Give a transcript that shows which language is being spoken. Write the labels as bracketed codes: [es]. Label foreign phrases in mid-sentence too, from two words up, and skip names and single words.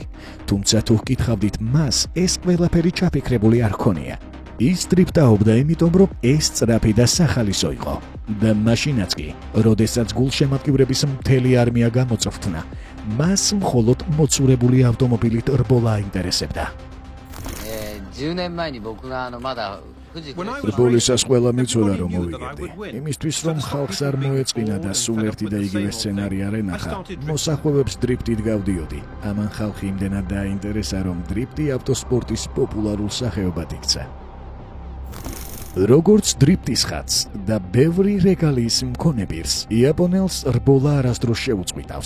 [ka] თუმცა თუ გკითხავდით მას, ეს ყველაფერი ჩაფიქრებული არ ჰქონია. ის დრიფტაობდა იმიტომ, რომ ეს სწრაფი და სახალისო იყო. და მაშინაც კი, როდესაც გულშემატკივრების მთელი არმია გამოწვრთნა, მას მხოლოდ მოცურებული ავტომობილით რბოლა აინტერესებდა. [ja] 10年前に僕がまだ [ka] რბოლისას ყველა მიცოდა რომ მოვიგებდი. იმისთვის რომ ხალხს არ მოეწყინა და სულ ერთი და იგივე სცენარი არ ენახა, მოსახვევებს დრიფტით გავდიოდი. ამან ხალხი იმდენად დააინტერესა, რომ დრიფტი ავტოსპორტის პოპულარულ სახეობად იქცა. როგორც დრიფტის ხატს და ბევრი რეგალიის მქონებირს, იაპონელს რბოლა არასდროს შეუწყვიტავს.